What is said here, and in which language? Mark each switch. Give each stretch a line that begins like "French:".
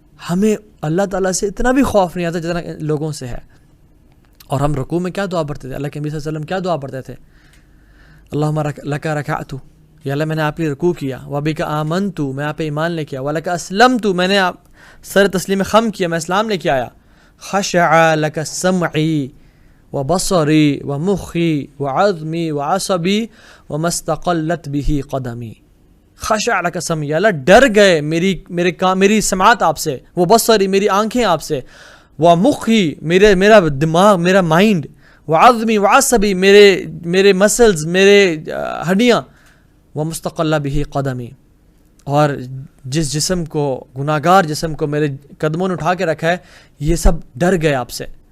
Urdu: ہمیں اللہ تعالیٰ سے اتنا بھی خوف نہیں آتا جتنا لوگوں سے ہے. اور ہم رکوع میں کیا دعا پڑھتے تھے؟ اللہ کے نبی صلی اللہ علیہ وسلم کیا دعا پڑھتے تھے؟
Arabic: اللہم لک رکعت،
Urdu: یا اللہ میں نے آپ کے لیے رکوع کیا،
Arabic: وبک آمنت،
Urdu: میں آپ پہ ایمان لے کے آیا،
Arabic: ولک اسلمت،
Urdu: میں نے سر تسلیم خم کیا، میں اسلام لے کے آیا.
Arabic: خشع لک سمعی وبصری ومخی وعظمی وعصبی وما استقلت به قدمی. خشع لک سمعی،
Urdu: اللہ ڈر گئے میری سماعت آپ سے، وہ بصری میری آنکھیں آپ سے، ومخی میرا دماغ، میرا مائنڈ، وعظمی وعصبی میرے مسلز، میرے ہڈیاں، ومستقل به قدمی، اور جس جسم کو، گناہ گار جسم کو میرے قدموں نے اٹھا کے رکھا ہے، یہ سب ڈر گئے آپ سے.